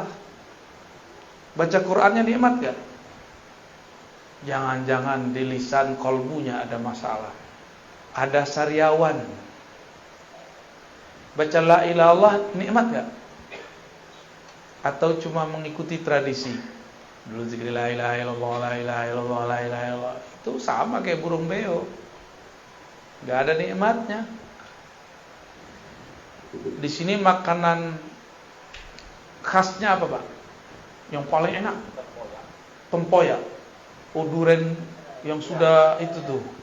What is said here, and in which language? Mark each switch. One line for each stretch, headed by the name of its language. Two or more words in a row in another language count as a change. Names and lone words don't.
Indonesian: Baca Qur'annya nikmat gak? Jangan-jangan di lisan kolbunya ada masalah. Ada sariawan. Baca
Arabic: لا إله إلا الله
Indonesian: nikmat gak? Atau cuma mengikuti tradisi? Dulu zikir
Arabic: لا إله إلا الله, لا إله إلا الله, لا إله إلا الله.
Indonesian: Itu sama kayak burung beo. Gak ada nikmatnya. Di sini makanan khasnya apa, Pak? Yang paling enak? Tempoyak. Durian yang sudah itu tuh.